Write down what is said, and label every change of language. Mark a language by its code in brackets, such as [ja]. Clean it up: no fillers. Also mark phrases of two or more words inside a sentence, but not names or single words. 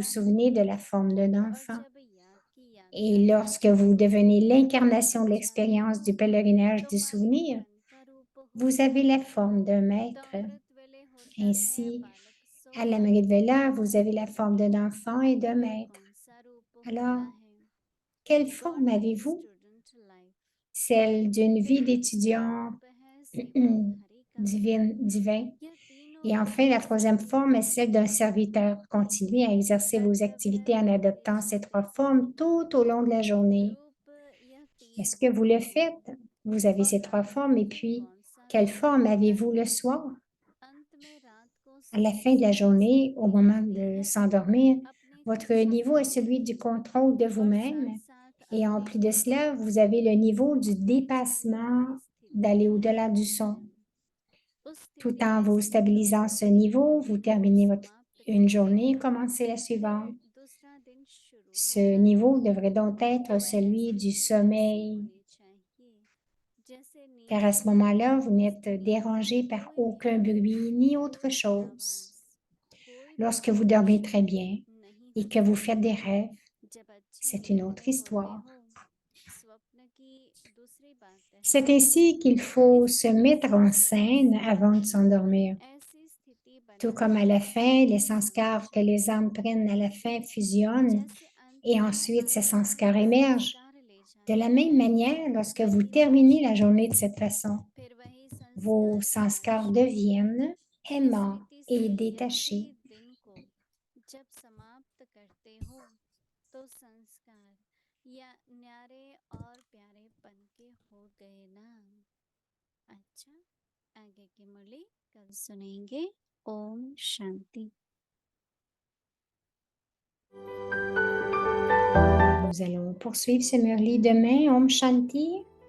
[hi] रहता है [fr] souvenez de la forme d'un [hi] और [fr] enfant. [hi] जब याद की यात्रा [fr] Et [hi] में [fr] lorsque vous devenez [hi] आप [fr] l'incarnation [hi] थक [fr] de [hi] जाते [fr] l'expérience [hi] हो [fr] du pèlerinage [hi] तो [fr] du souvenir, [hi] बालकपन का रूप [fr] vous [hi] होता [fr] avez [hi] है। [fr] la forme d'un [hi] तो [fr] maître. [hi] अमृत वेले होता है, [fr] Ainsi, [hi] बालक सो [fr] à la [hi] जाते [fr] Vela, [hi] हैं, [fr] vous avez la forme d'un enfant et d'un [hi] फिर [fr] maître. [hi] कौन सा रूप [fr] Alors, [hi] होता है, [fr] quelle [hi] गॉड [fr] forme [hi] की [fr] avez-vous? [en] student life, [fr] Celle d'une [hi] फिर [fr] vie [hi] तीसरा [fr] d'étudiant [hi] रूप है सेवक हरि का। [fr] divin. [hi] यह तीनों [fr] Et [hi] रूप [fr] enfin, la troisième [hi] सदैव [fr] forme est celle d'un serviteur. Continuez à exercer vos [hi] कर्तव्य [fr] activités en [hi] करते [fr] adoptant ces trois [hi] जाते [fr] formes [hi] हो। [fr] tout au long de la journée. [hi] रूप यह तीन [fr] Est-ce que vous le [hi] होते हैं [fr] faites? Vous avez [hi] और [fr] ces trois [hi] रात [fr] formes et [hi] में [fr] puis, [hi] कौन सा [fr] quelle [hi] रूप [fr] forme [hi] होता [fr] avez-vous [hi] है। [fr] le soir? [hi] अंत में रात को [fr] À la [hi] सबकी [fr] fin de la journée, au [hi] स्थिति [fr] moment [hi] रहती [fr] de [hi] है [fr] s'endormir, [hi] अपने [fr] votre niveau est [hi] कंट्रोल [fr] celui [hi] में, [fr] du contrôle de [hi] और [fr] vous-même. [hi] साथ साथ [fr] Et en [hi] अपने [fr] plus de cela, [hi] ऊपर [fr] vous avez le niveau du [hi] अपनी चलने [fr] dépassement [hi] वाली स्थिति [fr] d'aller [hi] में [fr] au-delà du [hi] रहते [fr] son. [hi] हैं। उस [fr] Tout [hi] स्थिति [fr] en [hi] में [fr] vous [hi] स्थित [fr] stabilisant ce [hi] होकर [fr] niveau, vous [hi] दिन को [fr] terminez [hi] समाप्त [fr] une [hi] करते [fr] journée et [hi] हो, [fr] commencez la [hi] फिर [fr] suivante. [hi] दूसरा दिन शुरू [fr] Ce [hi] होता है। [fr] niveau devrait donc [hi] तो [fr] être [hi] वह [fr] celui du [hi] स्थिति ऐसी [fr] sommeil, [hi] होनी चाहिए जैसे [fr] car [hi] नींद [fr] à ce [hi] की [fr] moment-là, vous n'êtes [hi] स्थिति में [fr] dérangé par [hi] कोई [fr] aucun [hi] ध्वनि, [fr] bruit ni autre [hi] कोई [fr] chose. [hi] आवाज, कोई भी [fr] Lorsque vous dormez très [hi] परेशानी [fr] bien [hi] नहीं [fr] et que [hi] होती। [fr] vous faites des rêves, [hi] जब अच्छी [fr] c'est une [hi] नींद [fr] autre [hi] में होते [fr] histoire. [hi] हो, स्वप्न की दूसरी बात है [fr] C'est ainsi qu'il faut se [hi] इसमें [fr] mettre [hi] किसी [fr] en [hi] तरह [fr] scène [hi] से [fr] avant de s'endormir. [hi] ऐसी स्थिति [fr] Tout comme à la fin, les sanskars que les âmes prennent à la fin fusionnent et ensuite ces sanskars émergent. De la même manière, lorsque vous terminez la journée de cette façon, vos sanskars deviennent aimants et détachés. [hi] जब समाप्त करते हो तो संस्कार या न्यारे और प्यारेपन के हो गए ना। अच्छा, आगे की मुरली कल सुनेंगे। ओम शांति। [fr] Nous allons poursuivre ce murli demain. Om Shanti.